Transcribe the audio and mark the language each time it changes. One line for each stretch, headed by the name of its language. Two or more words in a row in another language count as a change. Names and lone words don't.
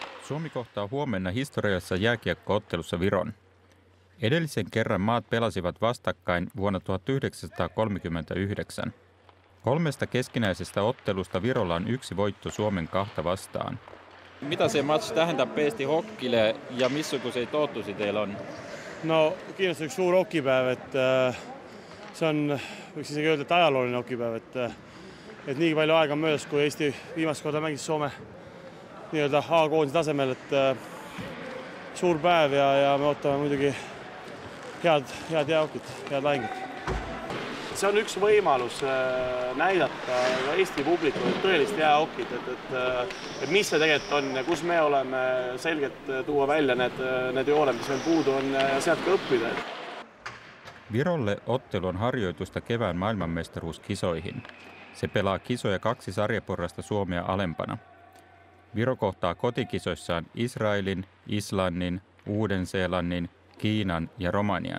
Finnish: Suomi kohtaa huomenna historiallisessa jääkiekko-ottelussa Viron. Edellisen kerran maat pelasivat vastakkain vuonna 1939. 3 keskinäisestä ottelusta Virolla on 1 voitto Suomen 2 vastaan.
Estonian: Mitä se match tähendab Eesti hokile ja missuguseid ootusi teil on? No kindlasti üks suur hokipäev, et see on, võiks isegi öelda, et ajalooline hokipäev, et nii palju aega on möödas, kui Eesti viimast korda mängis Soome nii-öelda A-koondise tasemel, et suur päev ja me ootame muidugi head jäähokit, head lahingut. See on üks võimalus näidata Eesti publikule tõelist jäähokit, et mis see tegelikult on ja kus me oleme, selgelt tuua välja need jooned, mis meil puudu on ja sealt ka õppida.
Finnish: Virolle ottelu on harjoitusta kevään maailmanmestaruuskisoihin. Se pelaa kisoja 2 sarjaporrasta Suomea alempana. Viro kohtaa kotikisoissaan Israelin, Islannin, Uuden-Seelannin, Kiinan ja Romanian.